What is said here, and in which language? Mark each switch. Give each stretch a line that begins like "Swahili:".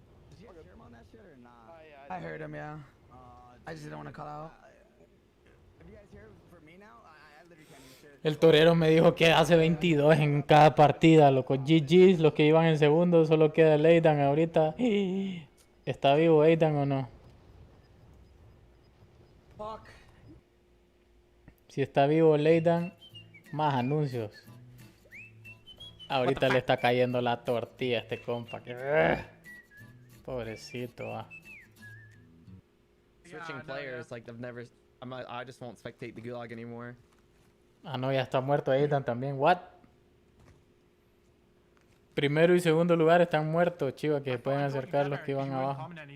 English: Did you hear him on that shit or not? I heard him, yeah. I just didn't want to call out. If you guys hear for me now, I literally can't hear shit.
Spanish: El torero me dijo que hace 22 en cada partida, loco. GG's, los que iban en segundo, solo queda el Aidan ahorita. ¿Está vivo Aidan o no?
English: Fuck.
Spanish: Si está vivo el Aidan, más anuncios. Ahorita le está cayendo la tortilla a este compa. Pobrecito, va.
English: Switching players, like they've never. I just won't spectate the gulag anymore.
Spanish: Ah, no, ya está muerto Aidan también.
English: What?
Spanish: Primero y segundo lugar están muertos, chiva, que se pueden acercar los que iban abajo.